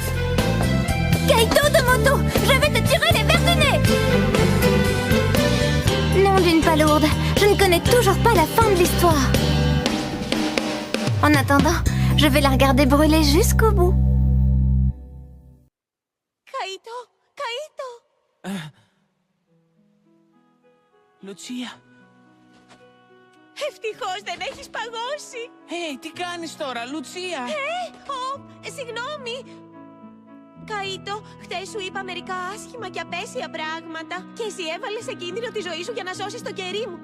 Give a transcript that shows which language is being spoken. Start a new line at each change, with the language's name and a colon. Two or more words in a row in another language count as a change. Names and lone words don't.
French: Kaito de moto, je vais te tirer les verres du nez! Nom d'une palourde, je ne connais toujours pas la fin de l'histoire. En attendant, je vais la regarder brûler jusqu'au bout. Kaito! Kaito!
Greek: Λουτσία. Ευτυχώς δεν έχεις παγώσει. Τι κάνεις τώρα, Λουτσία? Συγγνώμη. Καΐτο, χτες σου είπα μερικά άσχημα και απέσια πράγματα και εσύ έβαλες σε κίνδυνο τη ζωή σου για να σώσεις το κερί μου.